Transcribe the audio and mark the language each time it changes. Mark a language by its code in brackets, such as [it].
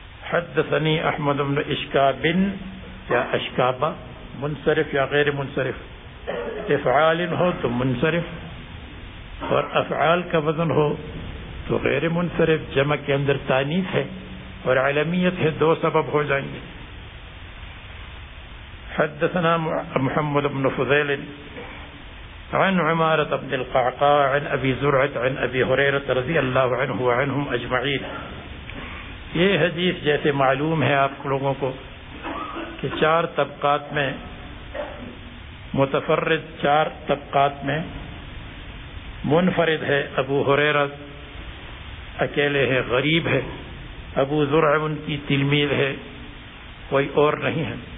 [ar] حدثنی احمد بن اشکاب [ur] یا اشکابا, منصرف یا غیر منصرف, افعال ہو تو منصرف اور افعال کا وزن ہو تو غیر منصرف, جمع کے اندر تانیث ہے اور علمیت ہے, دو سبب ہو جائیں گے. [ar] حدثنا محمد بن فضيل عن عمارة بن القعقاع عن ابي زرعة عن ابي هريرة رضي الله عنه وعنهم اجمعين. [ur] یہ حدیث جیسے معلوم ہے آپ لوگوں کو کہ چار طبقات میں, متفرد چار طبقات میں, منفرد ہے ابو هريرة, اکیلے ہے, غریب ہے, ابو زرعة ان کی تلمیذ ہے, کوئی اور نہیں ہے.